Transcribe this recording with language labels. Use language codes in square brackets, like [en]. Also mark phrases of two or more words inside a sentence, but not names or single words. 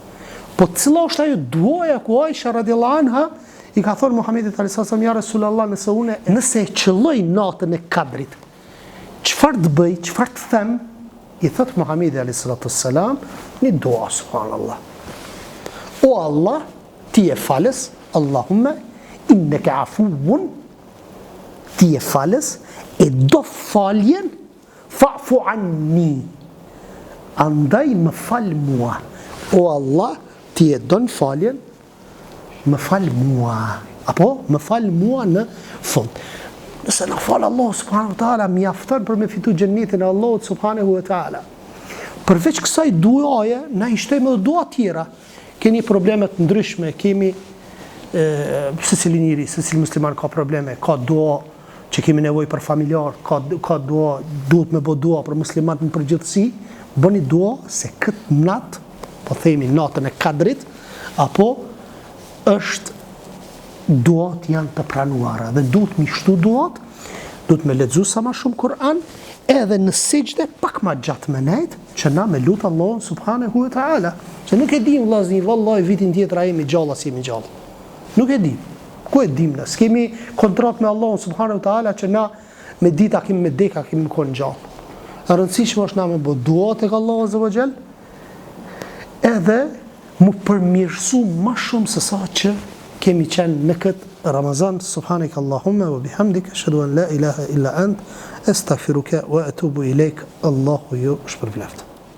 [sq] Po cila është ajo duaja ku Aisha [ar] رضي الله عنها [sq] i ka thonë Muhamedit [ar] صلى الله عليه وسلم, [sq] ja Rasulullah, nëse e qëlloj natën e Kadrit, çfarë të bëj, çfarë të them? I thot Muhamedi [ar] عليه وسلم, [sq] një dua, subhanallah. O Allah, ti e falës, [ar] اللهم إنك عفو, [sq] ti e falës, e do faljen, [ar] فاعف عني. [sq] Andaj më fal mua. O Allah, ti e don faljen, më fal mua. Apo më fal mua në fund. Nëse në falë [ar] الله سبحانه وتعالى, [sq] mjafton për me fitu gjennetin e [ar] الله سبحانه وتعالى. [sq] Përveç kësaj duaje, na i shtojmë edhe dua tjera. Keni problemet ndryshme, kemi secili njeri, secili musliman ka probleme, ka dua që kemi nevojë për familjar, ka dua, duhet me bë dua për muslimanët në përgjithësi, bëni dua se këtë natë, po themi natën e Kadrit, apo është duat janë të pranuara dhe duhet mi shtu duat, duhet me lexu sa ma shumë Kur'an, edhe në sejdë pak ma gjatë me nejt, që na me lutë [ar] الله سبحانه وتعالى. [sq] Që nuk e dim vllazni, vallahi vitin tjetër a jemi gjallë as jemi gjallë. Nuk e dim. Ku e dim ne? S'kemi kontrat me [ar] الله سبحانه وتعالى [sq] që na me dita kemi me deka kemi me kon gjallë. E rëndësishme është na me bë dua tek [ar] الله عز وجل, [sq] edhe mu përmirësu më shumë se sa që kemi qenë në këtë Ramazan. [ar] سبحانك اللهم وبحمدك أشهد أن لا إله إلا أنت أستغفرك وأتوب إليك. [sq] Allahu ju shpërbleft.